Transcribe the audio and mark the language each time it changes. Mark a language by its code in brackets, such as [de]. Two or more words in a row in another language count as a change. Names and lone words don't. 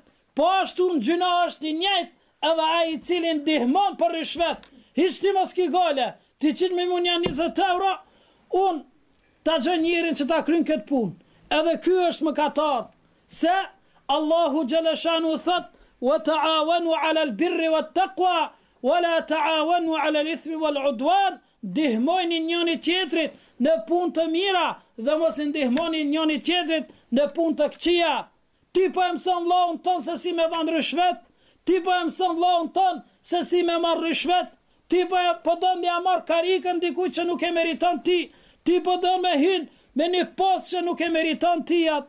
[sq] Po ashtu në gjuna është i njëjtë edhe ai i cili ndihmon për rishvet. Hiç ti mos ki gale, ti qit me munja 20 euro, unë ta gjë njërin që ta kryn këtë punë. Edhe ky është mëkatar. Se Allahu xhaleshanu thot: [ar] "وتعاونوا على البر والتقوى ولا تعاونوا على الإثم والعدوان." [sq] Ndihmojni njëri tjetrit në punë të mira dhe mos ndihmoni njëri tjetrit në punë të këqija. Ti po e mëson vllaun ton se si me dhan rishvet, ti po e mëson vllaun ton se si me marr rishvet, ti po do me marr karikën dikujt që nuk e meriton ti, ti po do me hyn me një post që nuk e meriton ti atë.